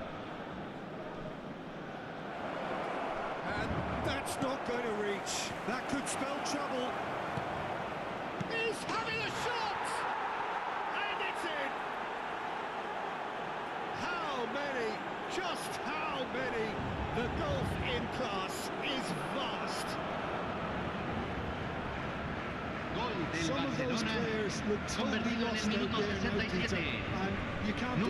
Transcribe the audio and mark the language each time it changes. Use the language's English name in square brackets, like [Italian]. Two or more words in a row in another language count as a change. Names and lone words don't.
[English] And that's not going to reach. That could spell trouble. He's having a shot! And it's in! How many? Just how many? The gulf in class is vast. [Spanish] Gol del [English] Some of those [Spanish] Barcelona, [English] players look totally [Spanish] convertido en [English] lost [Spanish] el [English] out [Spanish] minuto [English] there now, Peter, [Spanish] 67. [English] and you can't [Spanish] Número